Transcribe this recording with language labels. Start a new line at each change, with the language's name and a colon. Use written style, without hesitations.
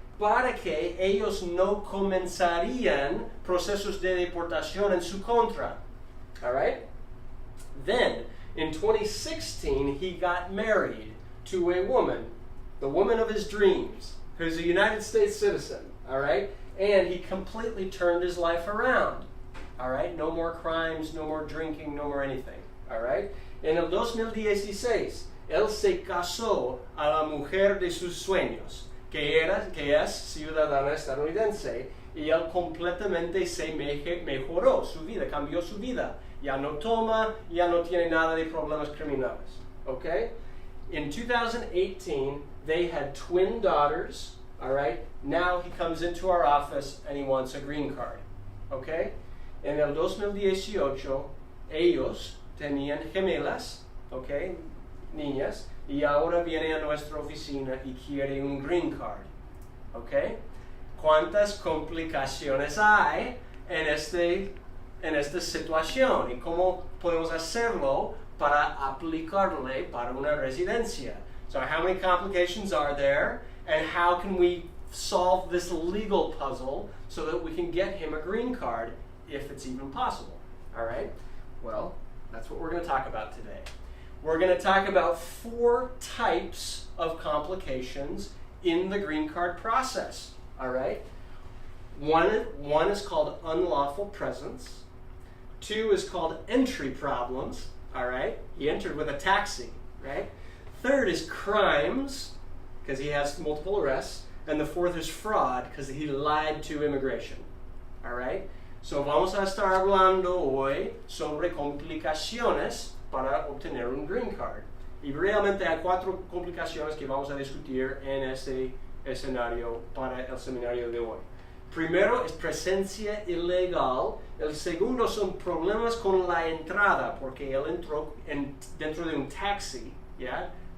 Spanish: Para que ellos no comenzarían procesos de deportación en su contra.
English: All right? Then, in 2016, he got married to a woman, the woman of his dreams, who's a United States citizen. All right? And he completely turned his life around. All right? No more crimes, no more drinking, no more anything. All right?
Spanish: En el 2016, él se casó a la mujer de sus sueños, que es ciudadana estadounidense, y él completamente se mejoró su vida, cambió su vida. Ya no toma, ya no tiene nada de problemas criminales. Okay?
English: In 2018, they had twin daughters, all right? Now he comes into our office and he wants a green card. Okay?
Spanish: En el 2018, ellos tenían gemelas, okay? Niñas, y ahora viene a nuestra oficina y quiere un green card. ¿Ok? ¿Cuántas complicaciones hay en esta situación? ¿Y cómo podemos hacerlo para aplicarle para una residencia?
English: So how many complications are there? And how can we solve this legal puzzle so that we can get him a green card if it's even possible? All right? Well, that's what we're going to talk about today. We're going to talk about 4 types of complications in the green card process, all right? One is called unlawful presence. 2 is called entry problems, all right? He entered with a taxi, right? 3rd is crimes, because he has multiple arrests. And the 4th is fraud, because he lied to immigration, all right?
Spanish: So vamos a estar hablando hoy sobre complicaciones para obtener un green card. Y realmente hay 4 complicaciones que vamos a discutir en este escenario para el seminario de hoy. Primero es presencia ilegal. El segundo son problemas con la entrada, porque él entró dentro de un taxi, ¿ya?